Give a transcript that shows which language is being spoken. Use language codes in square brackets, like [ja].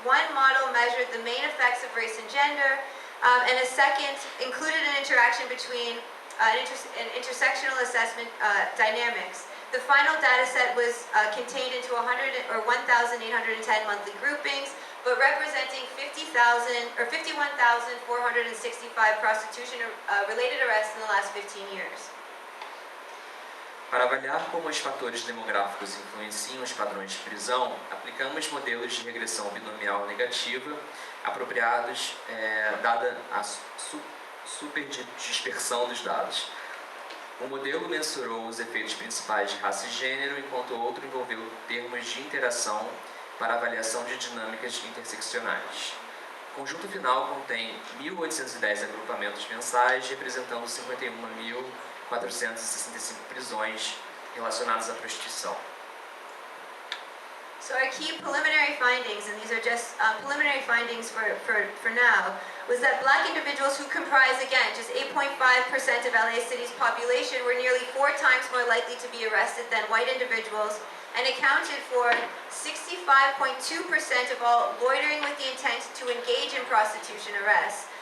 [en] One model measured the main effects of race and gender, and a second included an interaction between intersectional assessment dynamics. The final data set was contained into 1,810 monthly groupings, but representing 51,465 prostitution-related arrests in the last 15 years. [pt] Para avaliar como os fatores demográficos influenciam os padrões de prisão, aplicamos modelos de regressão binomial negativa apropriados, dada a superdispersão dos dados. Um modelo mensurou os efeitos principais de raça e gênero, enquanto o outro envolveu termos de interação para avaliação de dinâmicas interseccionais. O conjunto final contém 1.810 agrupamentos mensais, representando 51.465 prisões relacionadas à prostituição. [en] So our key preliminary findings, and these are just preliminary findings for now, was that black individuals who comprise, again, just 8.5% of LA City's population were nearly 4 times more likely to be arrested than white individuals and accounted for 65.2% of all loitering with the intent to engage in prostitution arrests.